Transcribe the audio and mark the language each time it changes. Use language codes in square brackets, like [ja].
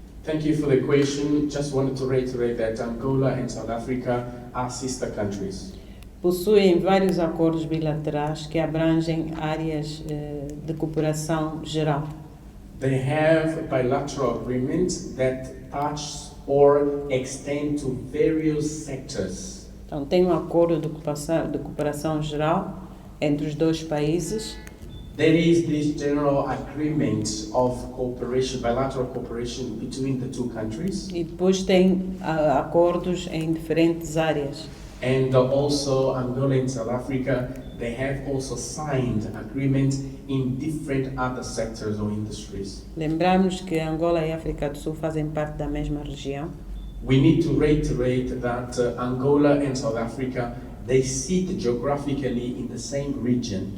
[en] Thank you for the question. Just wanted to reiterate that Angola and South Africa are sister countries. [pt] Possuem vários acordos bilaterais que abrangem áreas de cooperação geral. [en] They have bilateral agreements that touch or extend to various sectors. [pt] Então, tem um acordo de cooperação geral entre os dois países. [en] There is this general agreement of cooperation, bilateral cooperation between the two countries. [pt] E depois tem acordos em diferentes áreas. [en] And also Angola and South Africa, they have also signed agreements in different other sectors or industries. [pt] Lembramos que Angola e África do Sul fazem parte da mesma região. [en] We need to reiterate that Angola and South Africa, they sit geographically in the same region.